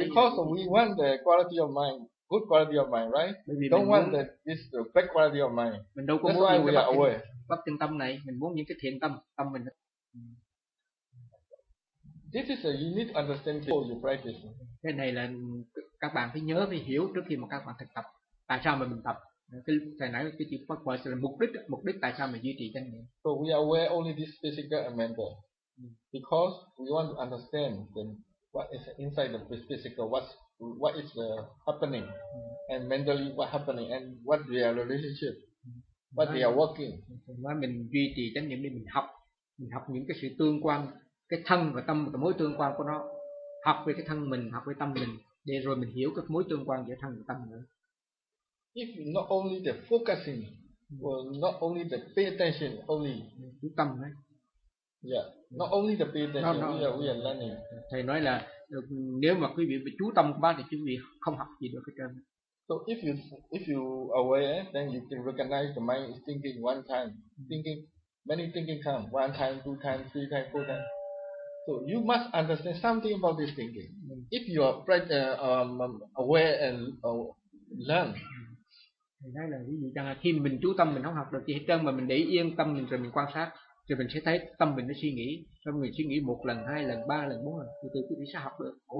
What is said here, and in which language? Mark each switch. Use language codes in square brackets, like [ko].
[en] Because we want the quality of mind, good quality of mind, right? Don't want that this the bad quality of mind. [vi] Mình đâu có muốn những cái bất thiện tâm này, mình muốn những cái thiện tâm, tâm mình. [en] This is a you need to understand before you practice. [vi] Cái này là các bạn phải nhớ phải hiểu trước khi mà các bạn thực tập. Tại sao mà mình tập? Cái nãy cái chữ phát quan là mục đích tại sao mà duy trì chánh niệm. [en] So we are aware only this physical and mental because we want to understand then what is inside the physical, what is happening and mentally what happening and what their relationship, what they are working. [vi] Nói mình duy trì chánh niệm để mình học những cái sự tương quan, cái thân và tâm, cái mối tương quan của nó, học về cái thân mình, học về tâm mình để rồi mình hiểu các mối tương quan giữa thân và tâm nữa. [en] If not only the focusing, or not only the pay attention, only [vi] chú tâm đấy. [en] Yeah, not only the pay attention. We are learning. [vi] Thầy nói là nếu mà quý vị chú tâm quá thì quý vị không học gì được hết trơn. [en] So if you aware, then you can recognize the mind is thinking one time, thinking many thinking come one time, two time, three time, four time. So you must understand something about this thinking. If you are aware and learn. [vi] Đấy là ví dụ rằng là khi mình chú tâm mình không học được gì hết trơn mà mình để yên tâm mình rồi mình quan sát thì mình sẽ thấy tâm mình nó suy nghĩ, xong mình suy nghĩ một lần, hai lần, ba lần, bốn lần, từ từ quý vị sẽ học được.